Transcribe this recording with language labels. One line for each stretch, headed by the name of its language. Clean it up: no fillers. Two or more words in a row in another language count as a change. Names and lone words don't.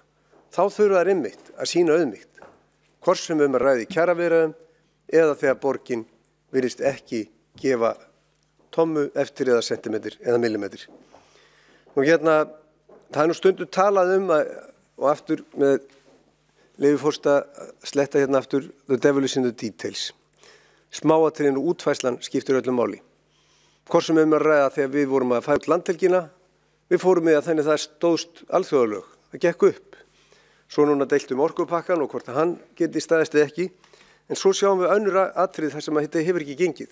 Icelandic: Þá þurfa þær einmitt að sýna auðmýkt, hvort sem að ræði kjaraviðræðum eða þegar borgin virðist ekki gefa tommu eftir eða sentimetr eða millimetr. Og hérna, það er nú stundum talað og aftur með leyfi forseta sletta hérna aftur
English: the devil is in the details.
Icelandic: Smáatriðin og útfærslan skiptir öllum máli. Hvort sem að ræða þegar við vorum að færa út landhelgina, við fórum með að þannig það stóðst alþjóðalög, það gekk upp. Svo núna deilt orkupakkan og hvort að hann geti staðist eða ekki, en svo sjáum við önnur atrið þar sem að þetta hefur ekki gengið.